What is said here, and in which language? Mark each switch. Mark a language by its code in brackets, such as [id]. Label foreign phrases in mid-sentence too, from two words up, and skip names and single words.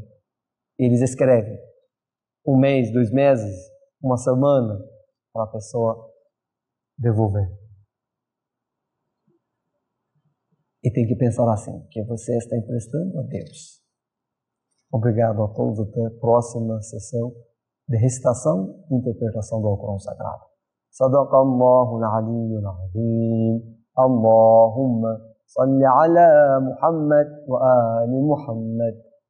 [pt] Eles escrevem 1 mês, 2 meses, 1 semana, para a pessoa devolver. E tem que pensar assim, que você está emprestando a Deus. Obrigado a todos, até a próxima sessão de recitação e interpretação do Alcorão Sagrado. [ar] صدق الله العلي العظيم. اللهم صل على محمد وآل محمد.